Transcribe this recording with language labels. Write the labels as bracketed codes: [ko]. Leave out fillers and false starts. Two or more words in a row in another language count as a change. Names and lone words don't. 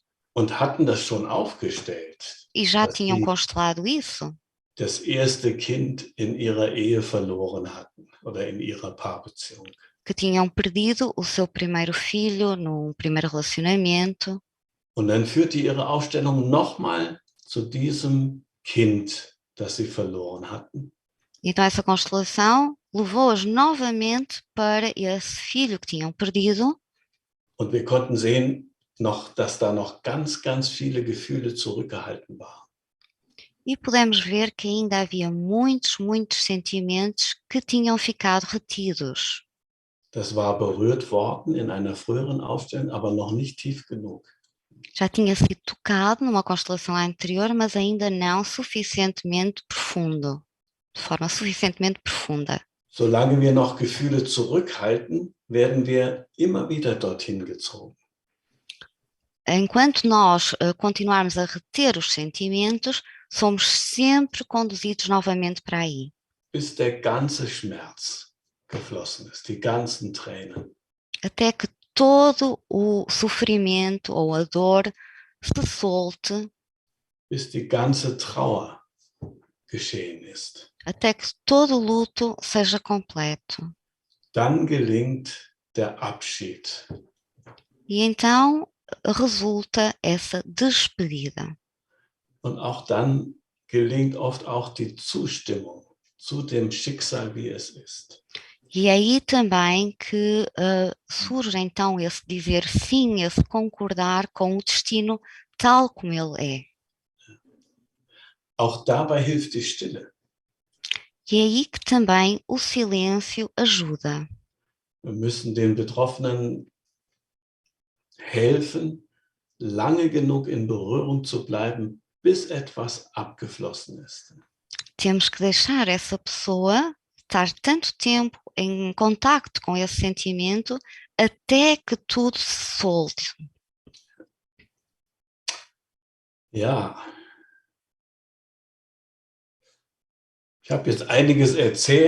[de] Und hatten das schon aufgestellt. [pt] E já tinham constelado isso. [de] Das erste Kind in ihrer Ehe verloren hatten oder in ihrer Paarbeziehung. [pt] Que tinham perdido o seu primeiro filho num primeiro relacionamento. [de] Und dann führte ihre Ausstellung nochmal zu diesem Kind, das sie verloren hatten. [pt] Então essa constelação levou-as novamente para esse filho que tinham perdido. [de] Und wir konnten sehen, dass da noch ganz, ganz viele Gefühle zurückgehalten waren. [pt] E pudemos ver que ainda havia muitos sentimentos que tinham ficado retidos. [de] Das war berührt worden in einer früheren Ausstellung, aber noch nicht tief genug. [pt] Já tinha sido tocado numa constelação anterior, mas ainda não suficientemente profundo, de forma suficientemente profunda. [de] Solange wir noch Gefühle zurückhalten, werden wir immer wieder dorthin gezogen. [pt] Enquanto nós continuarmos a reter os sentimentos, somos sempre conduzidos novamente para aí. [de] Bis der ganze Schmerz geflossen ist, die ganzen Tränen. [pt] Até que todo o sofrimento ou a dor se solte. [de] Bis die ganze Trauer geschehen ist. [pt] Até que todo o luto seja completo. [de] Dann gelingt der Abschied. [pt] E então resulta essa despedida. [de] Und auch dann gelingt oft auch die Zustimmung zu dem Schicksal, wie es ist. [pt] E é aí também que surge então esse dizer sim, esse concordar com o destino tal como ele é. [de] Auch dabei hilft die Stille. [pt] E é aí que também o silêncio ajuda. [de] Wir müssen den Betroffenen helfen, lange genug in Berührung zu bleiben, bis etwas abgeflossen ist. [pt] Temos que deixar essa pessoa estar tanto tempo em contacto com esse sentimento até que tudo se solte. [de] Ja. Ich habe jetzt einiges erzählt.